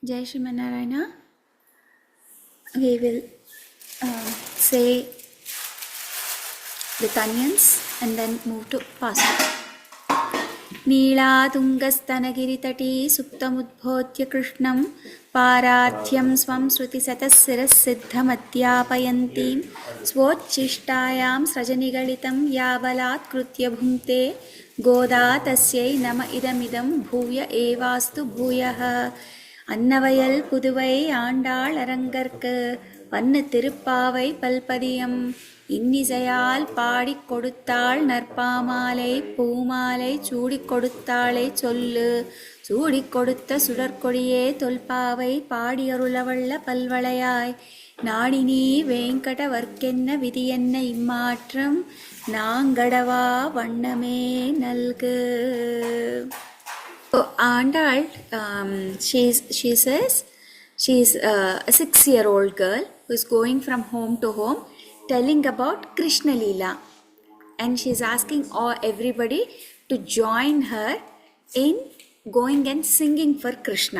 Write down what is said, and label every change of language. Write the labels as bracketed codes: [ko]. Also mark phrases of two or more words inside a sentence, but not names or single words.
[en] Jai Srimannarayana. We will say the Tanyans and then move to Pasuram. [sa] नीलातुङ्गस्तनगिरितटी सुप्तमुद्बोध्य कृष्णं पारार्थ्यं स्वं श्रुतिशतशिरःसिद्धमध्यापयन्तीं स्वोच्छिष्टायां सृजनिगलितं याबलात्कृत्य भुङ्क्ते गोदा तस्यै नम इदमिदं भूय एवास्तु भूयः [ta] அன்னவயல் புதுவை आண்டாள் அரங்கற்கு வண்ண திருப்பாவை பல்பதியம் இன்னிசையால் பாடிக் கொடுத்தாள் நற்பாமாலை பூமாலை சூடிக் கொடுத்தாளை சொல்லு சூடிக் கொடுத்த சுடற்கொடியே தொல்பாவை பாடியருளவள்ள பல்வளையாய் நாடினி வேங்கடவர்க்கென்ன விதியென்ன இம்மாற்றம் நாங்கடவா வண்ணமே நல்கு. [en] So Andal, she says she's a 6-year-old girl who is going from home to home telling about Krishna Leela, and she's asking everybody to join her in going and singing for Krishna.